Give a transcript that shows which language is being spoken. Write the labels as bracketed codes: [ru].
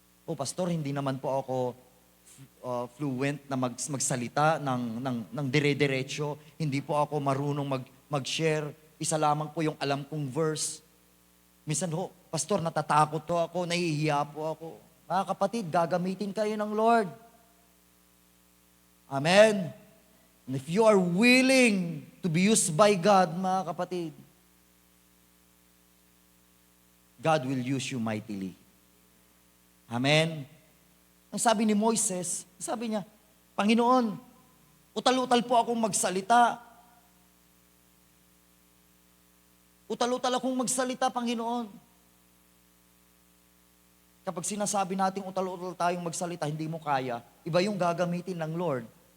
[tl] Pastor, hindi naman po ako fluent na magsalita ng dire-diretso. Hindi po ako marunong mag-share. Isa lamang po yung alam kong verse. Minsan Pastor, natatakot ako, nahihiya po ako. Mga kapatid, gagamitin kayo ng Lord. Amen. [en] And if you are willing to be used by God, [tl] mga kapatid, [en] God will use you mightily. Amen. [tl] Ang sabi ni Moises, sabi niya, Panginoon, utal-utal po akong magsalita. Utal-utal akong magsalita, Panginoon. Kapag sinasabi nating utal-utal tayong magsalita, hindi mo kaya, iba yung gagamitin ng Lord.